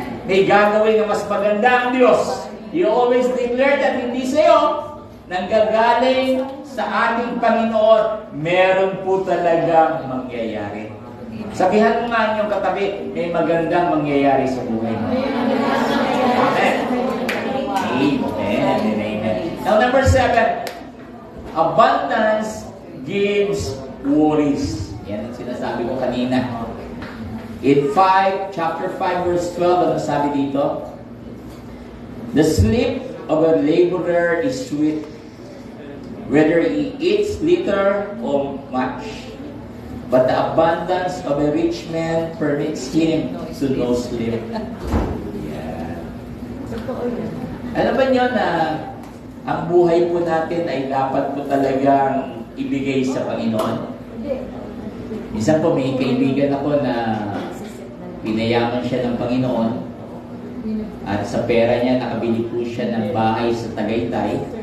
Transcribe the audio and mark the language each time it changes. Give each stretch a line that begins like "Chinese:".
Filipino: May gagawin na mas maganda ang Diyos.
English: You always declare that
Filipino: hindi sa'yo, nanggagaling sa ating Panginoon, meron po talagang mangyayari. Sabihan mo nga inyong katabi, may magandang mangyayari sa buhay mo. Amen. Amen. Amen.
English: Now, number 7, abundance gives worries.
Filipino: Yan ang sinasabi ko kanina.
English: In chapter 5, verse 12,
Filipino: ano sabi dito?
English: The sleep of a laborer is sweet, whether he eats little or much. But the abundance of a rich man permits him to no sleep. Yeah.
Filipino: Alam ba nyo na ang buhay po natin ay dapat po talagang ibigay sa Panginoon? Minsan po may kaibigan ako na pinayaman siya ng Panginoon. At sa pera niya, nakabili po siya ng bahay sa Tagaytay.